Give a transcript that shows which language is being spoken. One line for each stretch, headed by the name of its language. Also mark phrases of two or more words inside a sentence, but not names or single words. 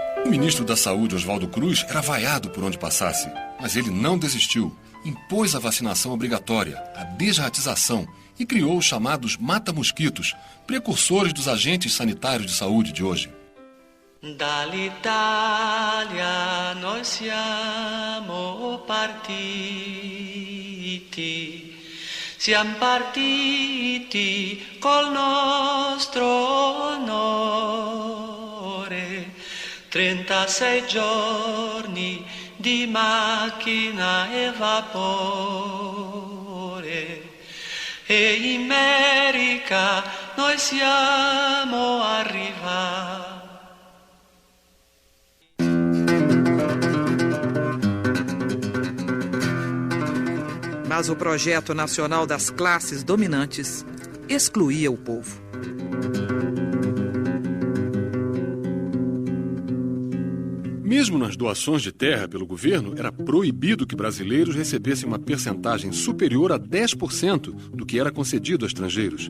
Portuguese: ministro da Saúde, Oswaldo Cruz, era vaiado por onde passasse, mas ele não desistiu. Impôs a vacinação obrigatória, a desratização e criou os chamados mata-mosquitos, precursores dos agentes sanitários de saúde de hoje.
Italian: Dall'Italia noi siamo partiti, siamo partiti col nostro onore, 36 giorni di macchina e vapore, e in America noi siamo arrivati.
Portuguese: Mas o projeto nacional das classes dominantes excluía o povo. Mesmo nas doações de terra pelo governo, era proibido que brasileiros recebessem uma percentagem superior a 10% do que era concedido a estrangeiros.